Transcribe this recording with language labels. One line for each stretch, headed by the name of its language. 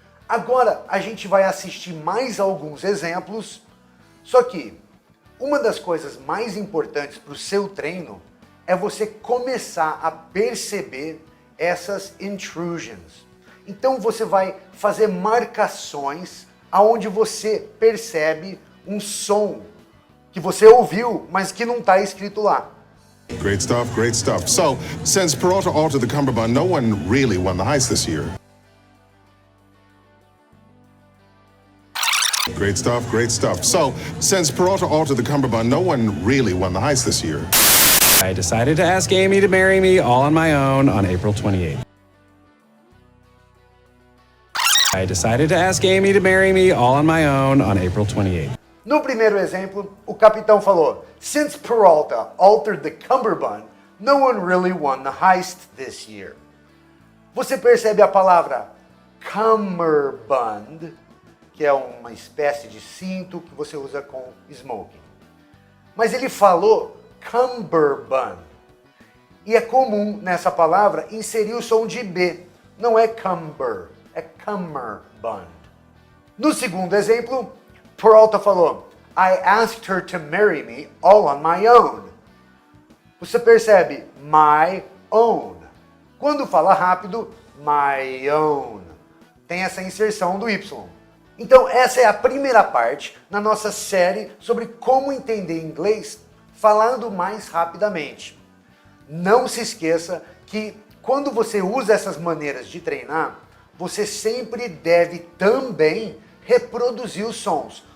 Portuguese: Agora a gente vai assistir mais alguns exemplos, só que uma das coisas mais importantes para o seu treino é você começar a perceber essas intrusions. Então você vai fazer marcações aonde você percebe um som que você ouviu, mas que não está escrito lá.
English: Great stuff, great stuff. So, since Peralta altered the Cumberbund, no one really won the heist this year. Great stuff, great stuff. So, since Peralta altered the Cumberbund, no one really won the heist this year. I decided to ask Amy to marry me all on my own on April 28th. I decided to ask Amy to marry me all on my own on April 28th.
Portuguese: No primeiro exemplo, o capitão falou,
English: since Peralta altered the Cumberbund, no one really won the heist this year.
Portuguese: Você percebe a palavra cummerbund, que é uma espécie de cinto que você usa com smoking. Mas ele falou cummerbund. E é comum nessa palavra inserir o som de B. Não é cumber, é cummerbund. No segundo exemplo, Peralta falou,
English: I asked her to marry me all on my own.
Portuguese: Você percebe
English: my own.
Portuguese: Quando fala rápido,
English: my own.
Portuguese: Tem essa inserção do Y. Então essa é a primeira parte na nossa série sobre como entender inglês falando mais rapidamente. Não se esqueça que quando você usa essas maneiras de treinar, você sempre deve também reproduzir os sons.